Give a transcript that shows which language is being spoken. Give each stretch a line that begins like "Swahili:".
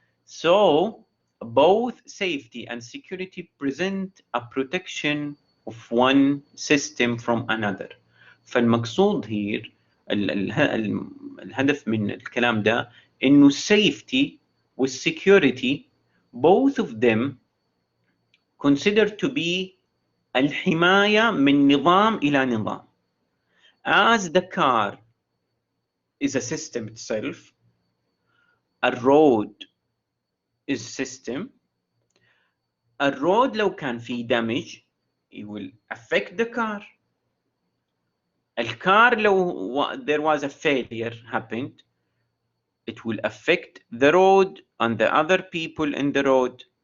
English: So both safety and security present a protection of one system from another.
Arabic: فالمقصود
English: here
Arabic: الهدف من الكلام ده إنه safety والsecurity
English: both of them considered to be
Arabic: الحماية من نظام إلى نظام.
English: As the car is a system itself, a road is system. A road
Arabic: لو كان فيه
English: damage, it will affect the car.
Arabic: الكار لو
English: there was a failure happened, it will affect the road and the other people in the road.